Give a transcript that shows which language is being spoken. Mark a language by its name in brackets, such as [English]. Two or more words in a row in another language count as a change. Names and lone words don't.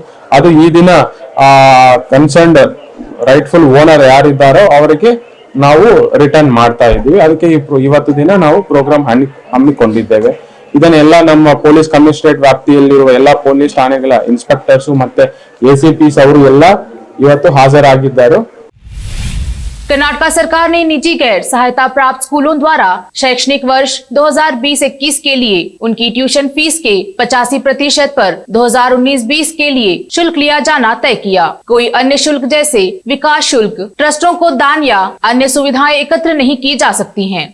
[Kannada] ಅದು ಈ ದಿನ [English] concerned rightful owner [Kannada] ಯಾರಿದ್ದಾರೋ ಅವರಿಗೆ ನಾವು ರಿಟರ್ನ್ ಮಾಡ್ತಾ ಇದ್ದೀವಿ. ಅದಕ್ಕೆ ಇವತ್ತು ದಿನ ನಾವು ಪ್ರೋಗ್ರಾಮ್ ಹಮ್ಮಿಕೊಂಡಿದ್ದೇವೆ. ಇದನ್ನೆಲ್ಲ ನಮ್ಮ ಪೊಲೀಸ್ ಕಮಿಷನರೇಟ್ ವ್ಯಾಪ್ತಿಯಲ್ಲಿರುವ ಎಲ್ಲಾ ಪೊಲೀಸ್ ಠಾಣೆಗಳ ಇನ್ಸ್ಪೆಕ್ಟರ್ಸ್ ಮತ್ತೆ ACPs ಅವರು ಎಲ್ಲ ಇವತ್ತು ಹಾಜರಾಗಿದ್ದಾರೆ. [Hindi] कर्नाटक सरकार ने निजी गैर सहायता प्राप्त स्कूलों द्वारा शैक्षणिक वर्ष 2020-21 के लिए उनकी ट्यूशन फीस के 85% पर 2019-20 के लिए शुल्क लिया जाना तय किया। कोई अन्य शुल्क जैसे विकास शुल्क, ट्रस्टों को दान या अन्य सुविधाएं एकत्र नहीं की जा सकती हैं।